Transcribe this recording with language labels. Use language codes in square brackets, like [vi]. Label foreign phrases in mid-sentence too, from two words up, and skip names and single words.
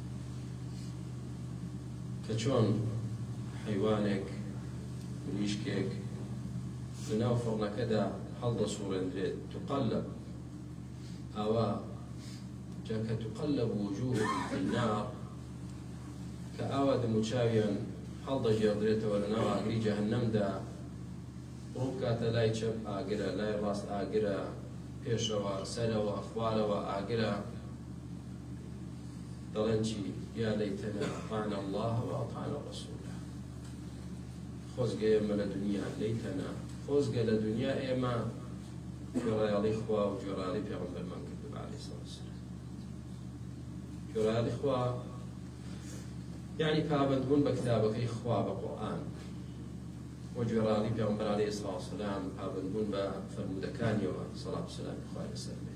[ckb] کە چۆن حیوانێک مریشکێک لەناو فڕنەکەدا هەڵدەسوڕێندرێت تقلب ئاوا جاکە [ar] تقلب وجوههم في النار [ckb] کە ئاوا دەموچاویان هەڵدەژێڕدرێتەوە لەناو ئاگری جەهەنەمدا، ڕووبکاتە لای چەپ ئاگرە، لای ڕاست ئاگرە، پێشەوە سەرەوە خوارەوە ئاگرە، دەڵێن چی؟ [ar] یا لەیتەنا ئەطعنا الله وأطعنا الرسول. [ckb] خۆزگە ئێمە لە دنیا لەیتەنا، خۆزگە لە دنیا ئێمە گوێڕایەڵی خوا و گوێڕایەڵی پێغەمبەرمان کردووە [ar] عەلەیهی سەڵاتو وەسەلام. [ckb] گوێڕایەڵی خوا یعنی پابەندبوون بە کتابەکەی خوا بە قورئان، وەگوێڕایەڵی پێغەمبەر [ar] عەلەیهی سەڵاتو وەسەلام [ckb] پابەندبوون بە فەرمودەکانیەوە سەڵات و سەلامی خوای لەسەر بێت.